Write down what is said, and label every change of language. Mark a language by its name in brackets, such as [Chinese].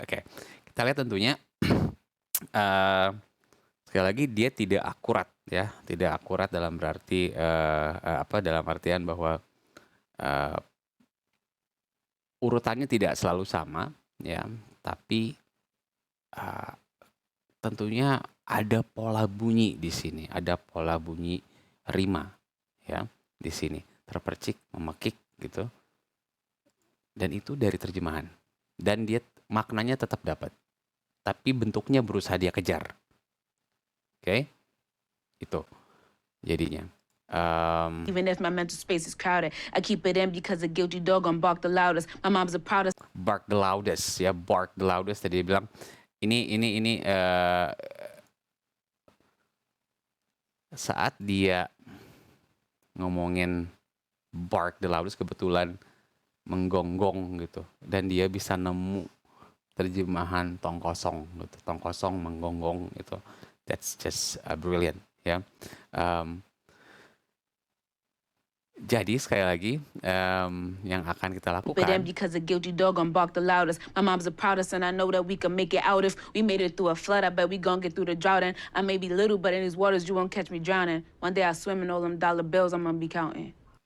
[Indonesian] Oke, kita lihat tentunya sekali lagi dia tidak akurat ya, tidak akurat dalam berarti dalam artian bahwa urutannya tidak selalu sama ya, tapi tentunya ada pola bunyi di sini, ada pola bunyi rima ya di sini, terpercik, memekik gitu. Dan itu dari terjemahan. Dan dia maknanya tetap dapat. Tapi bentuknya berusaha dia kejar. Oke? Itu jadinya. [English] Even if my mental space is crowded, I keep it in because a guilty dog gon' bark the loudest. My mom's the proudest. Bark the loudest ya, bark the loudest. [Indonesian] Tadi dia bilang ini saat dia ngomongin [English] bark the loudest, [Indonesian] kebetulan menggonggong gitu, dan dia bisa nemu terjemahan tong kosong gitu, tong kosong menggonggong itu. [English] That's just brilliant ya. [Indonesian] Jadi sekali lagi yang akan kita [English] Keep it in [Indonesian] lakukan, [English] because a guilty dog gon' bark the loudest. My mom's the proudest, and I know that we can make it out. If we made it through a flood, I bet we gon' get through the drought. And I may be little, but in these waters you won't catch me drowning. One day I swim in all them dollar bills I'm gonna be counting.